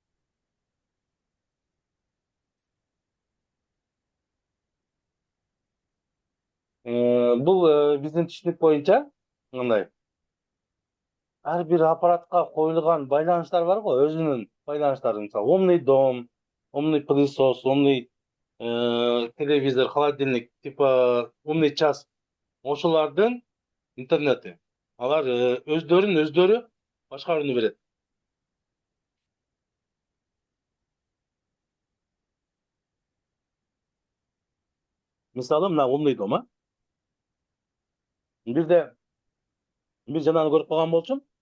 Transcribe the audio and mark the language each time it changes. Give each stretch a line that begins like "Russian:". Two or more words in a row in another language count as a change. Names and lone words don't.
Kyrgyz: Бул биздин түшүнүк боюнча мындай. Ар бир аппаратка коюлган байланыштар бар го, өзүнүн байланыштары. Мисалы,
Russian: умный дом, умный пылесос, умный телевизор, холодильник, типа умный час.
Kyrgyz: Ошолардын интернети. Алар өздөрү башкарууну берет. Мисалы, мына
Russian: умный дом,
Kyrgyz: бир жанагы көрүп калган болчумун.